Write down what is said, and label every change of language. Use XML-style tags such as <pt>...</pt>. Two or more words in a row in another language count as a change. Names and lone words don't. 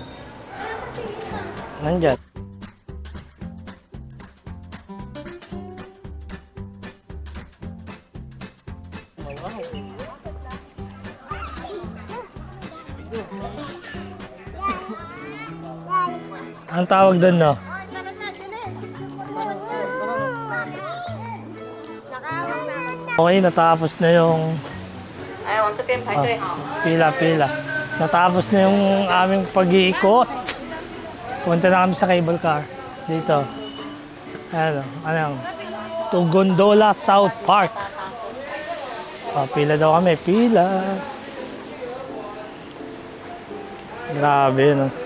<tl>Nandyan. Ang tawag doon, no? Okay, natapos na yung</tl> <zh>哎，往这边排队哈。</zh> <tl>pila. Natapos na yung aming pag-iikot. Punta na kami sa cable car. Dito. Ano? To Gondola South Park. Pila daw kami. Pila. Grabe, no?</tl>